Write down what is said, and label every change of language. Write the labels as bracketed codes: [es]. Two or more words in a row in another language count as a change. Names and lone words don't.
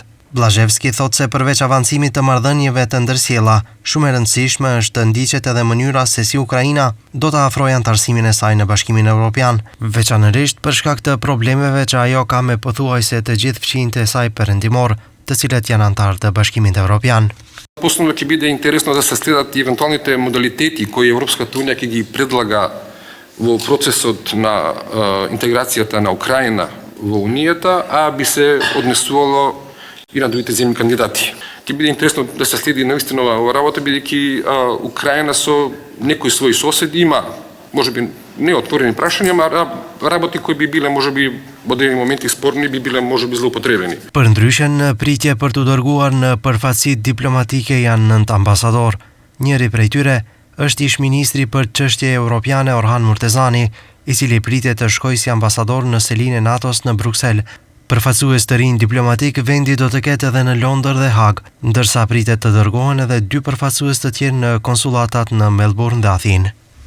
[sq] Blazhevski thot se përveç avancimit të marrëdhënieve të ndërsjella, shumë e rëndësishme është të ndiqet edhe mënyra se si Ukraina do të afrojë antarësimin e saj në Bashkimin Evropian, veçanërisht për shkak të problemeve që ajo ka me pothuajse të gjithë fqinjtë e saj perëndimor, të cilët janë antarë të Bashkimit Evropian. [mk] Posebno ќе биде интересно да се следат и евентуалните модалитети кои Европската унија ќе ги предлага во процесот на интеграцијата на Украина во Унијата, а би се однесувало и на другите земји кандидати. Ќе биде интересно да се следи наистина оваа работа, бидејќи Украина со некои своји соседи има, можеби не отворени прашања, ама работи кои би биле можеби во одредени моменти спорни, би биле можеби злоупотребени. [sq] Përndryshe në pritje për t'u dërguar në përfaqësitë diplomatike janë 9 ambasador. Njëri prej tyre është ish-ministri për çështje europiane Orhan Murtezani, i cili pritet të shkojë si ambasador në selinë e NATO-s në Bruksel. Përfaqësues të rinj diplomatik vendi do të ketë edhe në Londër dhe Hag, ndërsa pritet të dërgohen edhe 2 përfaqësues të tjerë në konsulatat në Melbourne dhe Athinë.